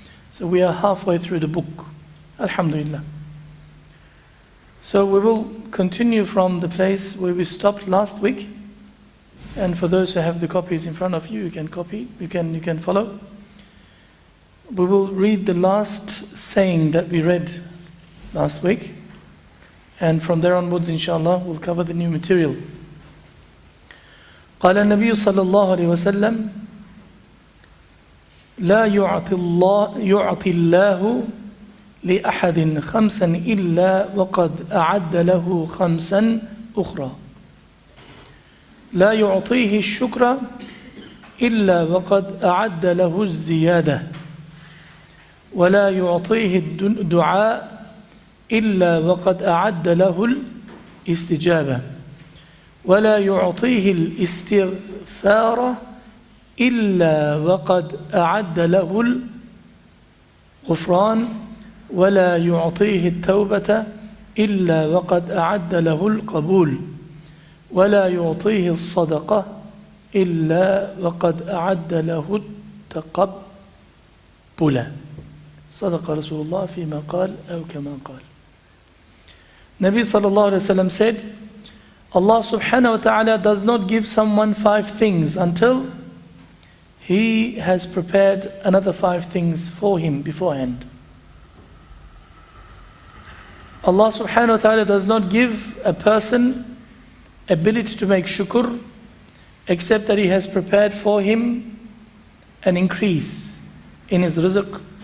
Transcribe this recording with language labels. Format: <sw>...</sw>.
<en>So we are halfway through the book, alhamdulillah. So we will continue from the place where we stopped last week, and for those who have the copies in front of you, you can copy, you can follow. We will read the last saying that we read last week, and from there onwards, inshallah, we'll cover the new material.</en> <ar>قال النبي صلى الله عليه وسلم لا يعطي الله لأحد خمسا إلا وقد أعد له خمسا أخرى لا يعطيه الشكر إلا وقد أعد له الزيادة ولا يعطيه الدعاء إلا وقد أعد له الاستجابة ولا يعطيه الاستغفار إلا وقد أعد له الغفران ولا يعطيه التوبة إلا وقد أعد له القبول ولا يعطيه الصدقة إلا وقد أعد له التقبل صدق رسول الله فيما قال أو كما قال.</ar> <en>Nabi sallallahu alayhi wa sallam said, Allah subhanahu wa ta'ala does not give someone 5 things until He has prepared another 5 things for him beforehand. Allah subhanahu wa ta'ala does not give a person ability to make shukr except that He has prepared for him an increase in his rizq,</en>